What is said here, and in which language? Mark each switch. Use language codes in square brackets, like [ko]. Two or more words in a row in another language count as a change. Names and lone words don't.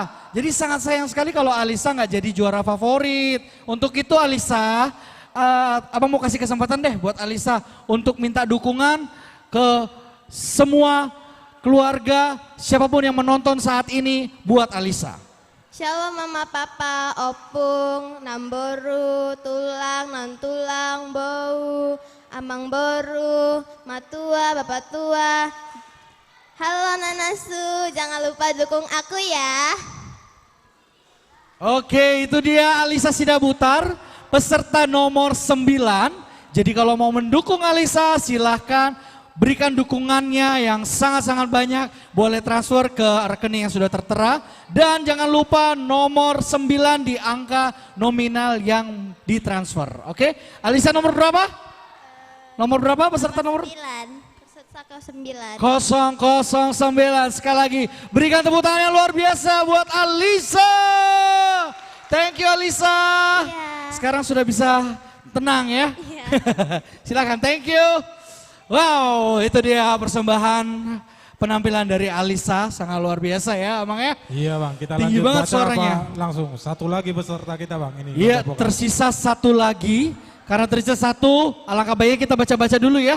[id] Jadi sangat sayang sekali kalau Alisa nggak jadi juara favorit. Untuk itu Alisa, abang mau kasih kesempatan deh buat Alisa untuk minta dukungan ke semua keluarga, siapapun yang menonton saat ini buat Alisa. Shalom mama papa, [bbc] opung, namboru, tulang, non tulang, bau, amang boru, matua, [id] bapak tua. Halo Nanasu, jangan lupa dukung aku ya. Oke, itu dia Alisa Sidabutar, peserta nomor 9. Jadi kalau mau mendukung Alisa silahkan berikan dukungannya yang sangat-sangat banyak. Boleh transfer ke rekening yang sudah tertera. Dan jangan lupa nomor 9 di angka nominal yang ditransfer. Oke, Alisa nomor berapa? Nomor berapa peserta nomor? 9. Peserta ke 9. 009. Sekali lagi berikan tepuk tangan yang luar biasa buat Alisa. [en] Thank you Alisa. [id] Iya. Sekarang sudah bisa tenang ya. Iya. Silakan, [en] thank you. [id] Wow, itu dia persembahan penampilan dari Alisa, sangat luar biasa ya Abang ya. Iya Bang, kita Tinggi lanjut banget baca suaranya. apa langsung. Satu lagi peserta kita Bang. Ini Iya, lomba vokal. tersisa satu lagi. Karena tersisa satu, alangkah baiknya kita baca-baca dulu ya.